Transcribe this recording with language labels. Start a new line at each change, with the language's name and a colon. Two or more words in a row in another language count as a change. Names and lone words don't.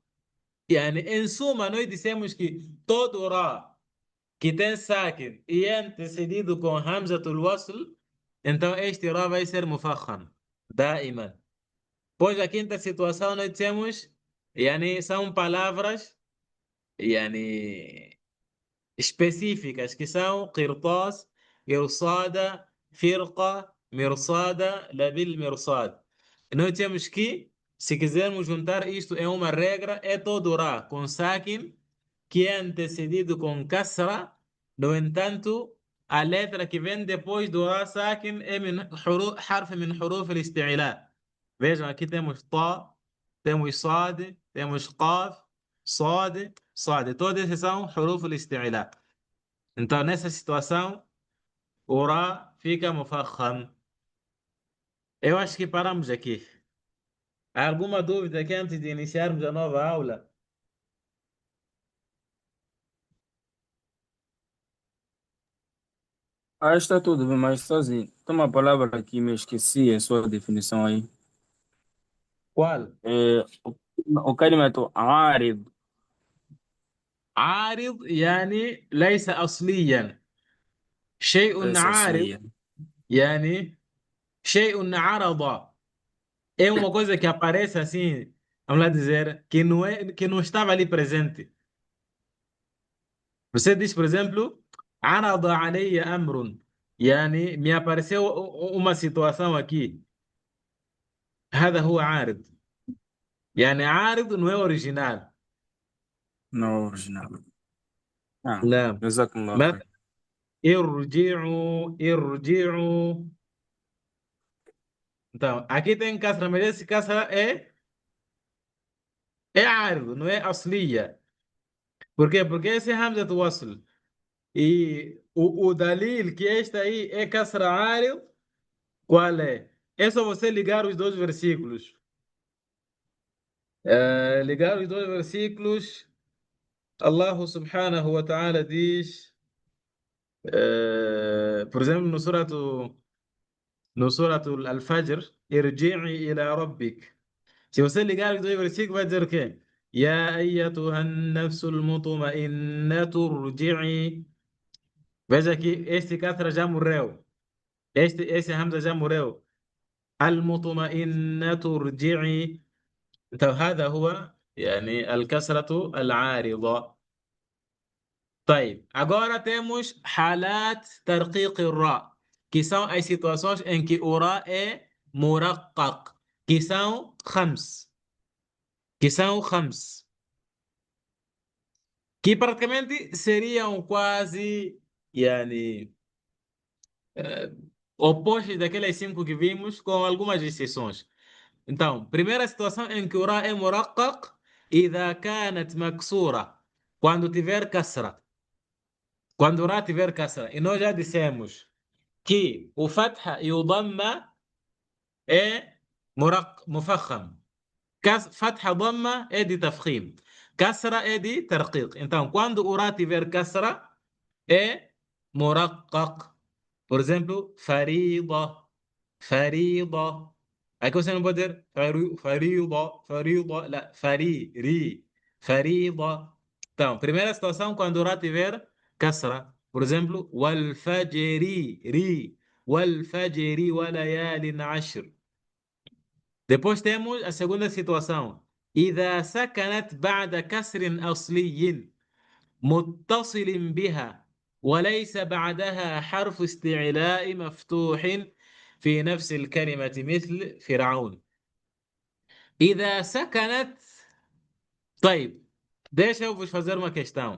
Portuguese: Yani, em suma, nós dissemos que todo Ra que tem sakin e é antecedido com
Arabic: همزة الوصل,
Portuguese: então este Ra vai ser mufakham, daiman. Pois a quinta situação nós temos, yani, são palavras yani, específicas, que são
Arabic: قرطاس، إرصادا، فرقة، مرصادا، لبالمرصاد.
Portuguese: Nós temos que, se quisermos juntar isto em uma regra, é todo Ra com sakin que é antecedido com kasra. No entanto, a letra que vem depois do Ra sakin é
Arabic: حرف من حروف الاستعلاء.
Portuguese: Vejam, aqui temos ta, temos sad, temos qaf, sad, sad. Todos esses são
Arabic: حروف الاستعلاء.
Portuguese: Então, nessa situação, o Ra fica mufakham. Eu acho que paramos aqui. Há alguma dúvida aqui antes de iniciarmos a nova aula? Ah, está tudo bem, mas sozinho. Tem uma palavra aqui, me esqueci a sua definição aí. Qual? É, o
Arabic: كلمة عارض. عارض يعني ليس أصليا. شيء ليس عارض أصليا. يعني شيء عرض.
Portuguese: É uma coisa que aparece assim, vamos lá dizer, que não estava ali presente. Você diz, por exemplo,
Arabic: عرض علي أمر.
Portuguese: يعني me apareceu uma situação aqui.
Arabic: هذا هو عارض. يعني عارض
Portuguese: não é original. No original. Ah,
Arabic: لا. جزاكم الله مثلا خير. ارجعوا.
Portuguese: Então, aqui tem kasra, mas esse kasra é árido, não é asliya. Por quê? Porque esse é Hamza do Wasl. E o dalil que este aí é kasra árido, qual é? É só você ligar os dois versículos. Ligar os dois versículos,
Arabic: الله سبحانه وتعالى
Portuguese: diz, por exemplo, no suratu Al-Fajr,
Arabic: ارجعي إلى ربك.
Portuguese: Se você ligar os dois versículos, vai dizer o quê?
Arabic: يا أيتها النفس المطمئنة ارجعي.
Portuguese: Veja que este Catra já morreu. Esse Hamza já morreu.
Arabic: المطمئنة ارجعي.
Portuguese: Então,
Arabic: هذا هو يعني الكسرة العارضة. طيب,
Portuguese: agora temos
Arabic: حالات ترقيق الراء,
Portuguese: que são as situações em que o ra é muraqqaq, que são خمس, que praticamente seriam quase yani, eh, opostos daquelas cinco que vimos, com algumas exceções. Então, primeira situação em que o Ra é muraqqaq
Arabic: إذا كانت مكسورة
Portuguese: quando tiver كسرة quando را tiver كسرة e nós já dissemos que o fatha e o dhamma é
Arabic: مفخم فتحة ضمة
Portuguese: é de
Arabic: تفخيم كسرة
Portuguese: é de ترقيق então quando o را tiver كسرة é مرقق por exemplo
Arabic: فريضة فريضة
Portuguese: aqui você não pode dizer
Arabic: فريضة فريضة لا فري فريضة
Portuguese: então primeira situação quando o را tiver كسرة por exemplo
Arabic: والفجر والفجر وليال عشر.
Portuguese: Depois temos a segunda situação.
Arabic: إذا سكنت بعد كسر أصلي متصل بها وليس بعدها حرف استعلاء مفتوح في نفس الكلمة مثل فرعون. إذا سكنت طيب
Portuguese: deixa eu vos fazer uma questão.